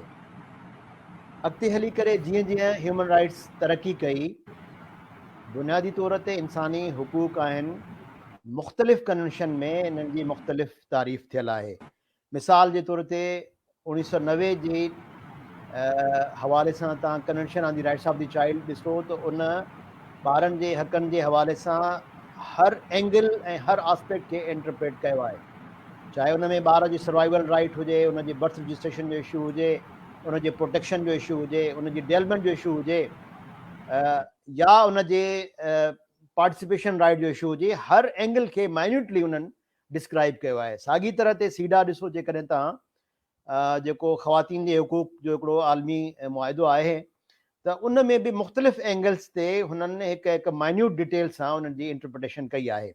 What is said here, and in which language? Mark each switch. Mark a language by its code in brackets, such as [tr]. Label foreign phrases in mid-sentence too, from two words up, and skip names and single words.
[sd] अॻिते हली करे जीअं जीअं [en] human rights [sd] तरक़ी कई, बुनियादी तौर ते इंसानी हुकूक़ आहिनि, मुख़्तलिफ़ कन्वेंशन में इन्हनि जी मुख़्तलिफ़ तारीफ़ थियल आहे। मिसाल जे तौर ते 1990 जे हवाले सां तव्हां कन्वेंशन ऑन द राइट्स ऑफ द चाइल्ड ॾिसो त उन ॿारनि जे हक़नि जे हवाले सां हर एंगल ऐं हर आस्पेक्ट खे इंटरप्रेट कयो आहे, चाहे उन में ॿार जी [en] survival right [sd] हुजे, उन जे [en] birth registration [sd] जो इशू हुजे, उन जे प्रोटेक्शन जो इशू हुजे, उन जी डेवलपमेंट जो इशू हुजे, या उन जे [en] participation right [sd] जो इशू हुजे, हर एंगल खे माइन्यूटली उन्हनि डिस्क्राइब कयो आहे। साॻी तरह ते सीडा ॾिसो, जेकॾहिं तव्हां जेको ख़वातीन जे हुकूक़ जो हिकिड़ो आलमी मुआहिदो आहे त उन में बि मुख़्तलिफ़ एंगल्स ते हुननि हिकु हिकु [en] minute detail [sd] सां उन्हनि जी इंटरप्रिटेशन कई आहे।